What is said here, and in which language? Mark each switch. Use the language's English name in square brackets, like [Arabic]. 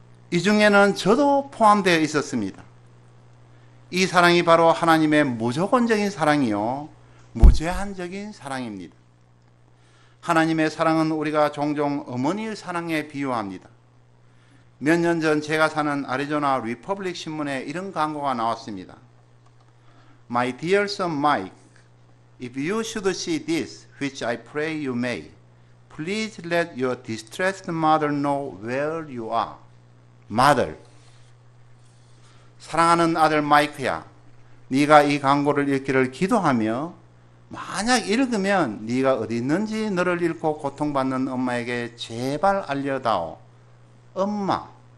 [Korean] 이 중에는 저도 포함되어 있었습니다. 이 사랑이 바로 하나님의 무조건적인 사랑이요 무제한적인 사랑입니다. 하나님의 사랑은 우리가 종종 어머니의 사랑에 비유합니다. 몇 년 전 제가 사는 애리조나 리퍼블릭 신문에 이런 광고가 나왔습니다. [English] My dear son Mike, if you should see this, which I pray you may, please let your distressed mother know where you are. Mother. [Korean] 사랑하는 아들 마이크야, 네가 이 광고를 읽기를 기도하며 만약 읽으면 네가 어디 있는지 너를 잃고 고통받는 엄마에게 제발 알려다오. 엄마.